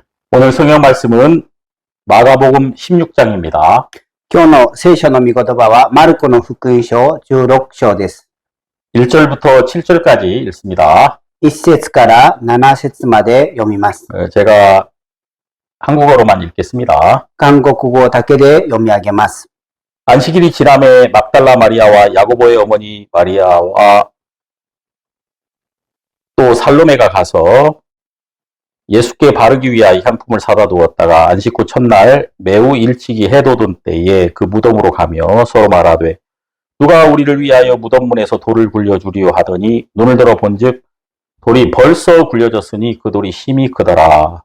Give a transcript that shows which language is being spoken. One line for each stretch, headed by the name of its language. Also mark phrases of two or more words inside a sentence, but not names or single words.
Korean: 오늘 성경 말씀은 마가복음 16장입니다.
Japanese: 今日の聖書の御言葉は、マルコの福音書16章です。
Korean: 1절부터 7절까지 읽습니다.
Japanese: 1 節から7節まで読みます。
Korean: 제가 한국어로만 읽겠습니다.
Japanese: 韓国語だけで読み上げます。
Korean: 안식일이 지남에 막달라 마리아와 야고보의 어머니 마리아와 또 살로메가 가서 예수께 바르기 위하여 향품을 사다 두었다가 안식 후 첫날 매우 일찍이 해 돋은 때에 그 무덤으로 가며 서로 말하되 누가 우리를 위하여 무덤 문에서 돌을 굴려주리요 하더니 눈을 들어 본즉 돌이 벌써 굴려졌으니 그 돌이 심히 크더라.